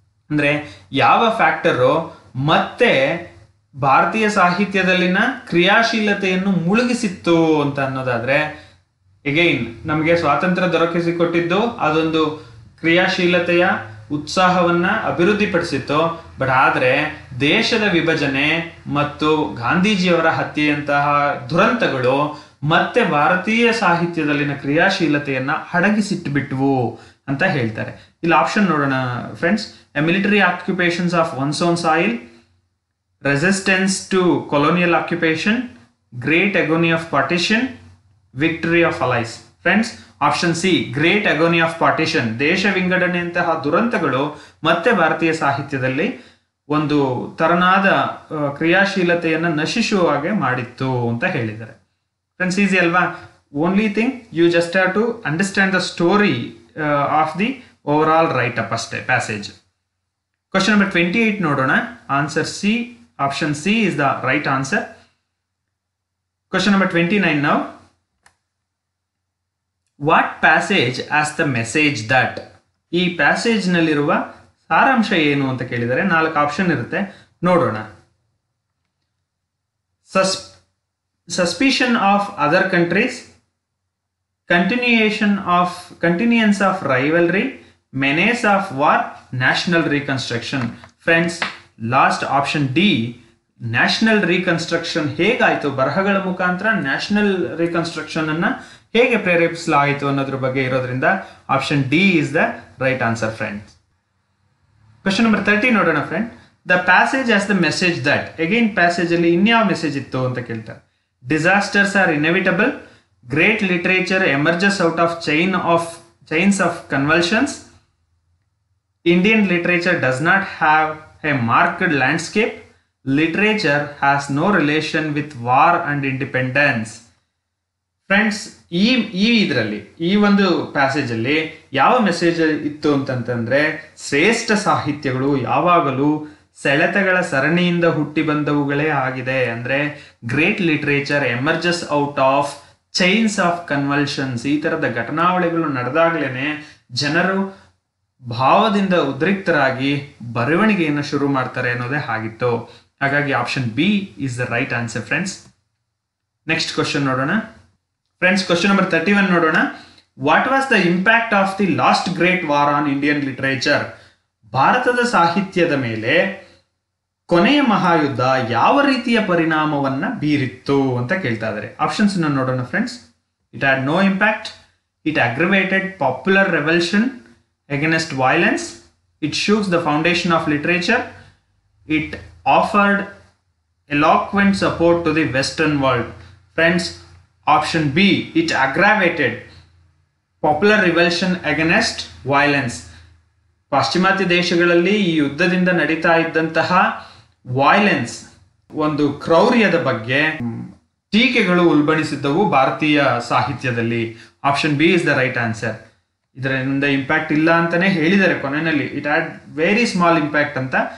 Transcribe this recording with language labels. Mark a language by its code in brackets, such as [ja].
[kn] ಅಂದ್ರೆ ಯಾವ ಫ್ಯಾಕ್ಟರು ಮತ್ತೆ ಭಾರತೀಯ ಸಾಹಿತ್ಯದಲ್ಲಿನ ಕ್ರಿಯಾಶೀಲತೆಯನ್ನು ಮುಳುಗಿಸಿತ್ತು ಅಂತ ಅನ್ನೋದಾದ್ರೆ, ಎಗೈನ್ ನಮಗೆ ಸ್ವಾತಂತ್ರ್ಯ ದೊರಕಿಸಿಕೊಟ್ಟಿದ್ದು ಅದೊಂದು ಕ್ರಿಯಾಶೀಲತೆಯ ಉತ್ಸಾಹವನ್ನ ಅಭಿವೃದ್ಧಿಪಡಿಸಿತ್ತು. ಬಟ್ ಆದ್ರೆ ದೇಶದ ವಿಭಜನೆ ಮತ್ತು ಗಾಂಧೀಜಿಯವರ ಹತ್ಯೆಯಂತಹ ದುರಂತಗಳು ಮತ್ತೆ ಭಾರತೀಯ ಸಾಹಿತ್ಯದಲ್ಲಿನ ಕ್ರಿಯಾಶೀಲತೆಯನ್ನ ಅಡಗಿಸಿಟ್ಟು ಬಿಟ್ವು ಅಂತ ಹೇಳ್ತಾರೆ. ಇಲ್ಲಿ ಆಪ್ಷನ್ ನೋಡೋಣ friends. [en] A military occupations of one's own soil, resistance to colonial occupation, great agony of partition, victory of allies. [kn] Friends, option C, [en] great agony of partition, [kn] ದೇಶ ವಿಂಗಡಣೆಯಂತಹ ದುರಂತಗಳು ಮತ್ತೆ ಭಾರತೀಯ ಸಾಹಿತ್ಯದಲ್ಲಿ ಒಂದು ತರನಾದ ಕ್ರಿಯಾಶೀಲತೆಯನ್ನು ನಶಿಸುವ ಹಾಗೆ ಮಾಡಿತ್ತು ಅಂತ ಹೇಳಿದ್ದಾರೆ. ಫ್ರೆಂಡ್ಸ್, ಈಸಿ ಅಲ್ವಾ? [en] Only thing you just have to understand the story of the overall write up ಅಷ್ಟೇ, passage. Question number 28 ನೋಡೋಣ. Answer C, option C is the right answer. Question number 29 now. What passage as the message that? [kn] ಈ passage ನಲ್ಲಿರುವ ಸಾರಾಂಶ ಏನು ಅಂತ ಕೇಳಿದರೆ 4 option ಇರುತ್ತೆ, ನೋಡೋಣ. [en] Suspicion of other countries, continuance of rivalry, menace of war, national reconstruction. Friends, last option D, national reconstruction [kn] ಹೇಗಾಯಿತು, ಬರಹಗಳ ಮುಖಾಂತರ ನ್ಯಾಷನಲ್ ರಿಕನ್ಸ್ಟ್ರಕ್ಷನ್ ಅನ್ನ ಹೇಗೆ ಪ್ರೇರೇಪಿಸಲಾಯಿತು ಅನ್ನೋದ್ರ ಬಗ್ಗೆ ಇರೋದ್ರಿಂದ [en] Option D is the right answer. [kn] Friends, question number 30 ನೋಡೋಣ. Friend, [en] the passage as the message that, [kn] again passage ಅಲ್ಲಿ ಇನ್ಯಾವ ಮೆಸೇಜ್ ಇತ್ತು ಅಂತ ಕೇಳ್ತಾರೆ. [en] Disasters are inevitable, great literature emerges out of chains of convulsions, Indian literature does not have a marked landscape, literature has no relation with war and independence. [kn] Friends, ಇದರಲ್ಲಿ ಈ ಒಂದು passage ಅಲ್ಲಿ ಯಾವ ಮೆಸೇಜ್ ಇತ್ತು ಅಂತಂತಂದ್ರೆ, ಶ್ರೇಷ್ಠ ಸಾಹಿತ್ಯಗಳು ಯಾವಾಗಲೂ ಸೆಳೆತಗಳ ಸರಣಿಯಿಂದ ಹುಟ್ಟಿ ಬಂದವುಗಳೇ ಆಗಿದೆ. ಅಂದ್ರೆ [en] great literature emerges out of chains of convulsions, [kn] ಈ ತರದ ಘಟನಾವಳಿಗಳು ನಡೆದಾಗ್ಲೇನೆ ಜನರು ಭಾವದಿಂದ ಉದ್ರಿಕ್ತರಾಗಿ ಬರವಣಿಗೆಯನ್ನು ಶುರು ಮಾಡ್ತಾರೆ ಅನ್ನೋದೇ ಆಗಿತ್ತು. [en] ಹಾಗಾಗಿ option B is the right answer. Friends, next question ನೋಡೋಣ. Friends, question number 31 ನೋಡೋಣ. What was the impact of the last great war on Indian literature? [kn] ಭಾರತದ ಸಾಹಿತ್ಯದ ಮೇಲೆ ಕೊನೆಯ ಮಹಾಯುದ್ಧ ಯಾವ ರೀತಿಯ ಪರಿಣಾಮವನ್ನ ಬೀರಿತ್ತು ಅಂತ ಕೇಳ್ತಾ ಇದ್ದಾರೆ. ಆಪ್ಷನ್ಸ್ ನೋಡೋಣ. [en] Friends, it had no impact, it aggravated popular revulsion against violence, it shook the foundation of literature, it offered eloquent support to the western world. Friends, option B, it aggravated popular revulsion against violence. [kn] ಪಾಶ್ಚಿಮಾತ್ಯ ದೇಶಗಳಲ್ಲಿ ಈ ಯುದ್ಧದಿಂದ ನಡೀತಾ ಇದ್ದಂತಹ violence, ಒಂದು ಕ್ರೌರ್ಯದ ಬಗ್ಗೆ ಟೀಕೆಗಳು ಉಲ್ಬಣಿಸಿದ್ದವು ಭಾರತೀಯ ಸಾಹಿತ್ಯದಲ್ಲಿ. [en] Option B is the right answer. [kn] ಇದರಿಂದ ಇಂಪ್ಯಾಕ್ಟ್ ಇಲ್ಲ ಅಂತಾನೆ ಹೇಳಿದ್ದಾರೆ ಕೊನೆಯಲ್ಲಿ, [en] it had very small impact [kn] ಅಂತ.